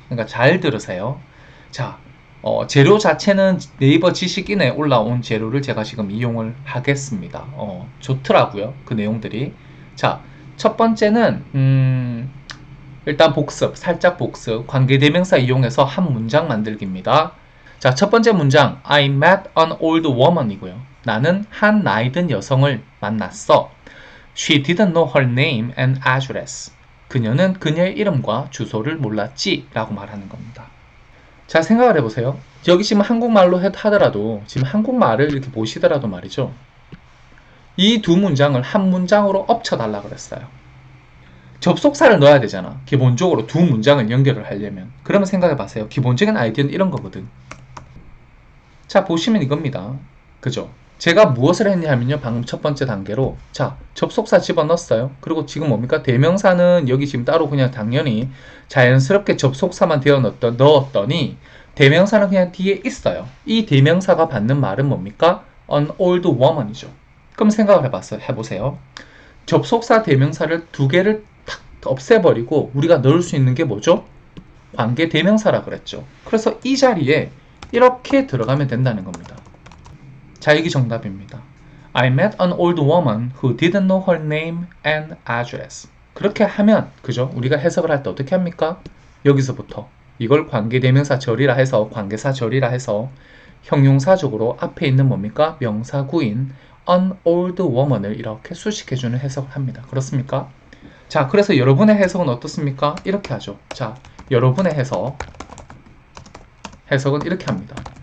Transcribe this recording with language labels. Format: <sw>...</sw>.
<ko>그러니까 잘 들으세요. 자, 재료 자체는 네이버 지식인에 올라온 재료를 제가 지금 이용을 하겠습니다. 좋더라고요. 그 내용들이. 자, 첫 번째는 일단 복습, 살짝 복습, 관계대명사 이용해서 한 문장 만들기입니다. 자, 첫 번째 문장</ko> <en>I met an old woman</en> <ko>이고요. 나는 한 나이든 여성을 만났어.</ko> <en>She didn't know her name and address.</en> <ko>그녀는 그녀의 이름과 주소를 몰랐지 라고 말하는 겁니다. 자, 생각을 해보세요. 여기 지금 한국말로 하더라도 지금 한국말을 이렇게 보시더라도 말이죠. 이 두 문장을 한 문장으로 엎쳐달라 그랬어요. 접속사를 넣어야 되잖아. 기본적으로 두 문장을 연결을 하려면. 그러면 생각해보세요. 기본적인 아이디어는 이런 거거든. 자, 보시면 이겁니다. 그죠? 제가 무엇을 했냐면요. 방금 첫 번째 단계로 자, 접속사 집어넣었어요. 그리고 지금 뭡니까? 대명사는 여기 지금 따로 그냥 당연히 자연스럽게 접속사만 넣었더니 대명사는 그냥 뒤에 있어요. 이 대명사가 받는 말은 뭡니까?</ko> <en>An old woman</en> <ko>이죠. 그럼 생각을 해보세요. 접속사 대명사를 두 개를 탁 없애버리고 우리가 넣을 수 있는 게 뭐죠? 관계 대명사라 그랬죠. 그래서 이 자리에 이렇게 들어가면 된다는 겁니다. 자, 이게 정답입니다.</ko> <en>I met an old woman who didn't know her name and address.</en> <ko>그렇게 하면, 그죠? 우리가 해석을 할 때 어떻게 합니까? 여기서부터 이걸 관계대명사 절이라 해서 관계사 절이라 해서 형용사적으로 앞에 있는 뭡니까? 명사구인</ko> <en>an old woman</en> <ko>을 이렇게 수식해주는 해석을 합니다. 그렇습니까? 자, 그래서 여러분의 해석은 어떻습니까? 이렇게 하죠. 자, 여러분의 해석은 이렇게 합니다.</ko>